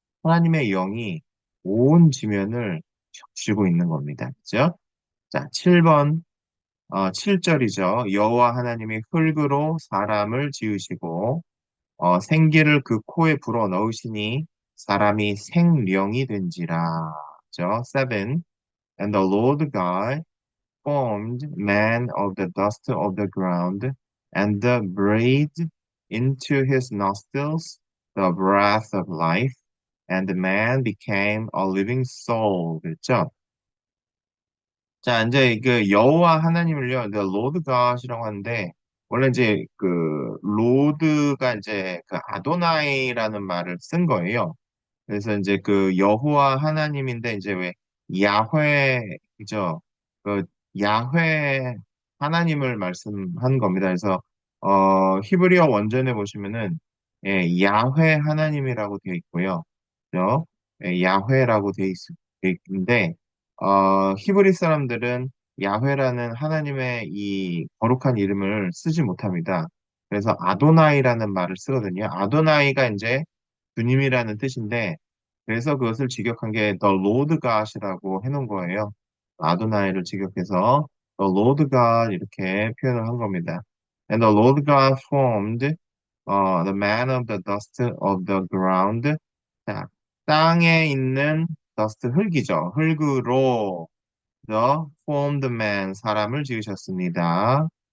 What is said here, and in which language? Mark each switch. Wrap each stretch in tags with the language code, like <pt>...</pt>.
<ko>하나님의 영이 온 지면을 적시고 있는 겁니다. 그죠? 자, 7번, 7절이죠. 여호와 하나님이 흙으로 사람을 지으시고 생기를 그 코에 불어 넣으시니 사람이 생령이 된지라. 그죠? 7.</ko> <en>And the Lord God formed man of the dust of the ground and breathed into his nostrils the breath of life, and the man became a living soul.</en> <ko>그렇죠? 자, 이제 그 여호와 하나님을요, the Lord God이라고 하는데, 원래 이제 그 로드가 이제 그 아도나이라는 말을 쓴 거예요. 그래서 이제 그 여호와 하나님인데 이제 왜 야훼 그죠? 그 야훼 하나님을 말씀한 겁니다. 그래서 히브리어 원전에 보시면은 야훼 하나님이라고 되어 있고요. 그죠? 야훼라고 되어 있는데 히브리 사람들은 야훼라는 하나님의 이 거룩한 이름을 쓰지 못합니다. 그래서 아도나이라는 말을 쓰거든요. 아도나이가 이제 주님이라는 뜻인데, 그래서 그것을 직역한 게 The Lord God이라고 해놓은 거예요. 아도나이를 직역해서 The Lord God 이렇게 표현을 한 겁니다.</ko> <en>And the Lord God formed the man of the dust of the ground.</en> <ko>자, 땅에 있는 dust 흙이죠. 흙으로</ko> <en>the formed man</en> <ko>사람을 지으셨습니다.</ko>